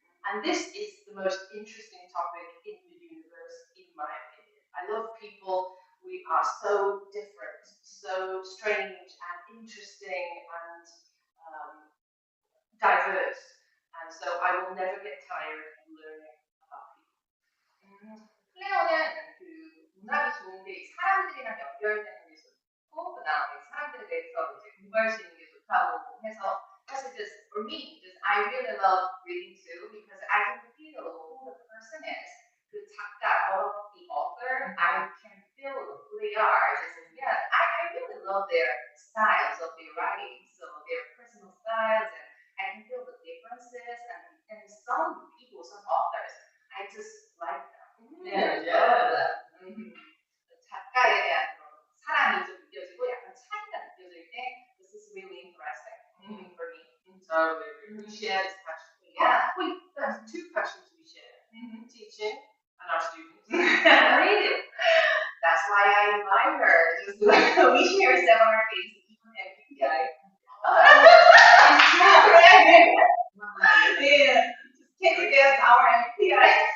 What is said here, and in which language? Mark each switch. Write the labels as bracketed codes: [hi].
[en] And this is the most interesting topic in the universe, in my opinion. I love people. We are so different, so strange and interesting and diverse. And so I will never get tired of learning about people. [ko] 클레어는 그 문학이 좋은 게 사람들이랑 연결되는 게 좋고 그다음에 사람들에 대해서 이제 공부할 수 있는 게 좋다고 해서 사실 [en] just for me, just I really love reading too because I can feel who the person is. [ko] 그 작가 [en] of the author, I can feel who they are. Just, yeah, I really love their styles of their writing, so their personal styles, and I can feel the differences. And some people, some authors, I just like them. Yeah. [ko] 작가에 대한 그런 사랑이 좀 느껴지고 약간 차이가 느껴질 때 [en] this is really interesting for me. Totally agree. We share this passion. Yeah. Wait, there's two passions we share. Teaching and our students. And reading. That's why I invite her. Just we share similar things, even MBTI. It's true, right? Yeah. Can you guess our MBTI?